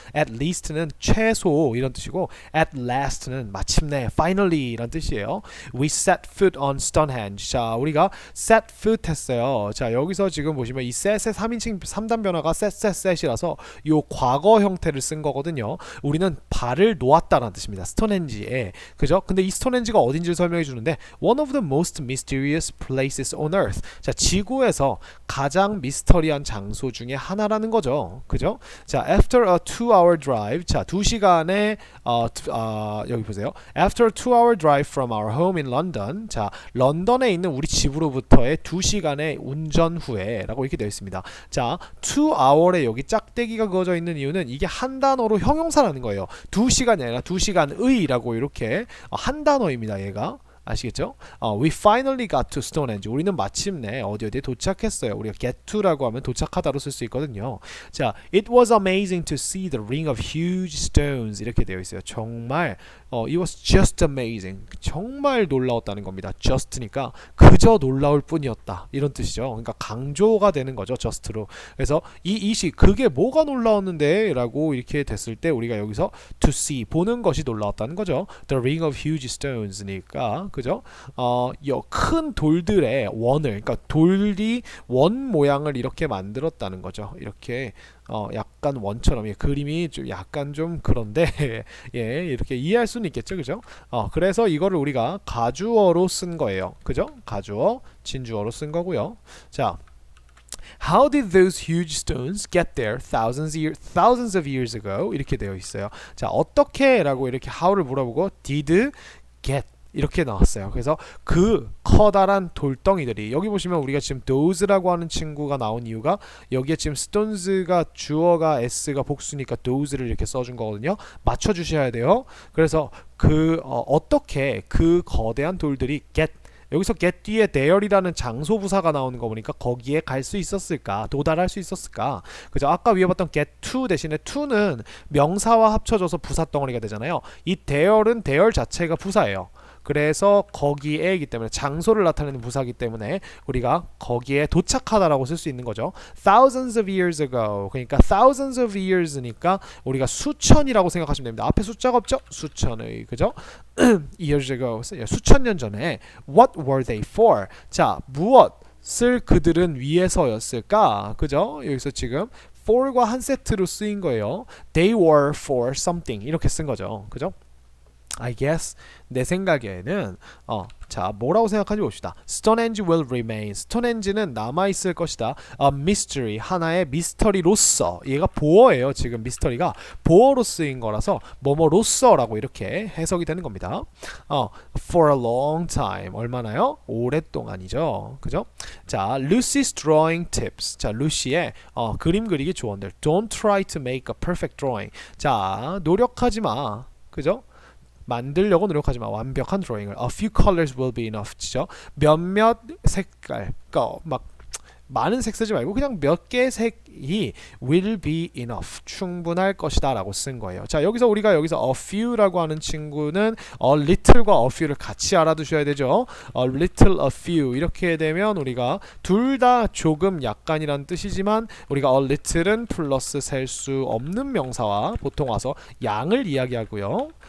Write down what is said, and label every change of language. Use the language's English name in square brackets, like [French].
[Korean] At least는 최소 이런 뜻이고 at last는 마침내, finally 이란 뜻이에요. [English] We set foot on Stonehenge. [Korean] 자, 우리가 [English] set foot 했어요. [Korean] 자, 여기서 지금 보시면 이 set의 3인칭 3단 변화가 set이라서 요 과거 형태를 쓴 거거든요. 우리는 발을 놓았다라는 뜻입니다. 스톤헨지에. 그죠? 근데 이 스톤헨지가 어딘지를 설명해 주는데 [English] one of the most mysterious places on earth. [Korean] 자, 지구에서 가장 미스터리한 장소 중에 하나라는 거죠. 그죠? 자, [English] after a 2-hour drive. [Korean] 자, 2시간의 여기 보세요. [English] After a 2-hour drive from our home in London. [Korean] 자, 런던에 있는 우리 집으로부터의 2시간의 운전 후에라고 이렇게 되어 있습니다. 자, 2hour에 여기 짝대기가 그어져 있는 이유는 이게 한 단어로 형용사라는 거예요. 2시간이 아니라 2시간의라고 이렇게 한 단어입니다. 얘가. 아시겠죠? [English] We finally got to Stonehenge. [Korean] 우리는 마침내 어디에 도착했어요. 우리가 get to라고 하면 도착하다로 쓸 수 있거든요. [English] 자, it was amazing to see the ring of huge stones. [Korean] 이렇게 되어 있어요. 정말 [English] it was just amazing. [Korean] 정말 놀라웠다는 겁니다. just니까 그저 놀라울 뿐이었다. 이런 뜻이죠. 그러니까 강조가 되는 거죠. just로. 그래서 이시 그게 뭐가 놀라웠는데? 라고 이렇게 됐을 때 우리가 여기서 to see 보는 것이 놀라웠다는 거죠. The ring of huge stones니까 그죠? 큰 돌들의 원을, 그러니까 돌이 원 모양을 이렇게 만들었다는 거죠. 이렇게 약간 원처럼 그림이 좀 약간 좀 그런데 예, 이렇게 이해할 수는 있겠죠, 그죠? 그래서 이거를 우리가 가주어로 쓴 거예요, 그죠? 가주어, 진주어로 쓴 거고요. 자. [English] How did those huge stones get there thousands of years ago? [Korean] 이렇게 되어 있어요. [English] 자, 어떻게 라고 이렇게 how를 물어보고 did get [Korean] 이렇게 나왔어요. 그래서 그 커다란 돌덩이들이 여기 보시면 우리가 지금 those라고 하는 친구가 나온 이유가 여기에 지금 stones가 주어가 s가 복수니까 those를 이렇게 써준 거거든요. 맞춰주셔야 돼요. 그래서 어떻게 그 거대한 돌들이 get 여기서 get 뒤에 there이라는 장소 부사가 나오는 거 보니까 거기에 갈 수 있었을까? 도달할 수 있었을까? 그죠? 아까 위에 봤던 get to 대신에 to는 명사와 합쳐져서 부사 덩어리가 되잖아요. 이 there은 there 자체가 부사예요. 그래서 거기에이기 때문에 장소를 나타내는 부사이기 때문에 우리가 거기에 도착하다라고 쓸 수 있는 거죠. [English] Thousands of years ago. [Korean] 그러니까 thousands of years니까 우리가 수천이라고 생각하시면 됩니다. 앞에 숫자가 없죠? 수천의, 그죠? years ago. 수천 년 전에 [English] what were they for? [Korean] 자, 무엇을 그들은 위해서였을까? 그죠? 여기서 지금 for과 한 세트로 쓰인 거예요. [English] They were for something. [Korean] 이렇게 쓴 거죠. 그죠? [English] I guess [Korean] 내 생각에는 자 뭐라고 생각하는지 봅시다. [English] Stonehenge will remain. Stonehenge는 [Korean] 남아있을 것이다. [English] A mystery [Korean] 하나의 미스터리로서 얘가 보어예요. 지금 미스터리가 보어로 쓰인 거라서 뭐뭐로서라고 이렇게 해석이 되는 겁니다. [English] For a long time [Korean] 얼마나요? 오랫동안이죠. 그죠? 자 [English] Lucy's drawing tips. [Korean] 자 루시의 그림 그리기 조언들. [English] Don't try to make a perfect drawing. [Korean] 자 노력하지 마. 그죠? 만들려고 노력하지 마. 완벽한 드로잉을. [English] A few colors will be enough. [Korean] 죠 몇몇 색깔. 그러니까 막 많은 색 쓰지 말고 그냥 몇 개의 색이 [English] will be enough. [Korean] 충분할 것이다 라고 쓴 거예요. 자 여기서 우리가 여기서 a few라고 하는 친구는 a little과 a few를 같이 알아두셔야 되죠. a little, a few 이렇게 되면 우리가 둘 다 조금 약간이란 뜻이지만 우리가 a little은 플러스 셀 수 없는 명사와 보통 와서 양을 이야기하고요.